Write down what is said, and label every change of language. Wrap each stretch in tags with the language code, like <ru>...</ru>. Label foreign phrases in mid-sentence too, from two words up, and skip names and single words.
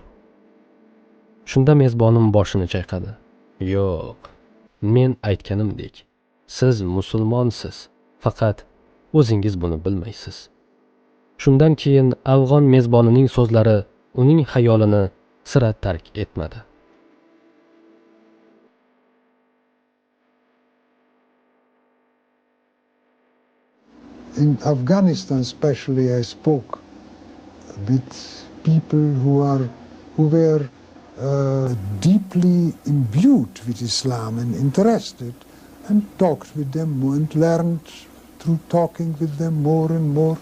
<uz>Shunda mezbonim boshini chayqadi. Yo'q, men aytganimdek, siz musulmonsiz, faqat o'zingiz buni bilmaysiz. Shundan keyin afg'on mezbonining so'zlari uning xayolini sira tark etmadi.</uz> <en>In Afghanistan especially, I spoke with people who were deeply imbued with Islam and interested, and talked with them and learned through talking with them more and more.</en>